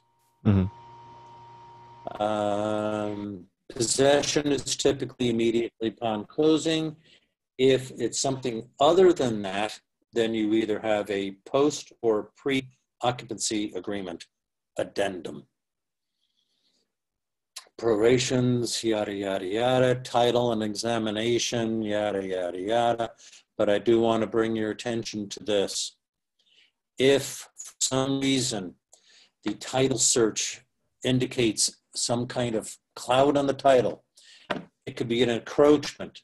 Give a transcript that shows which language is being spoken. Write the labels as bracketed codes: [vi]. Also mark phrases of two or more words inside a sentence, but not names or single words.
[en] Mm-hmm. Possession is typically immediately upon closing. If it's something other than that, then you either have a post or pre-occupancy agreement addendum. Prorations, yada, yada, yada, title and examination, yada, yada, yada. But I do want to bring your attention to this. If for some reason the title search indicates some kind of cloud on the title, it could be an encroachment.